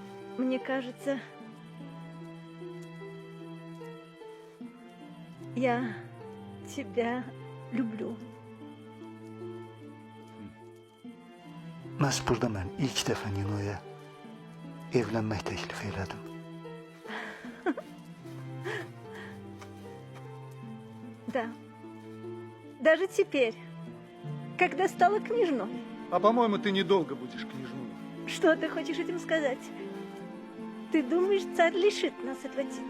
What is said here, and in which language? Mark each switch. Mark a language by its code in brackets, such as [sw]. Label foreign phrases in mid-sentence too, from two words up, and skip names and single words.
[ru] Мне кажется, я тебя люблю. [az] Məhz burada mən ilk dəfə Nino'ya evlənmək təklif elədim. [ru] Да. Даже теперь, когда стала княжной. А по-моему, ты недолго будешь княжной. Что ты хочешь этим сказать? Ты думаешь, царь лишит нас этого титула?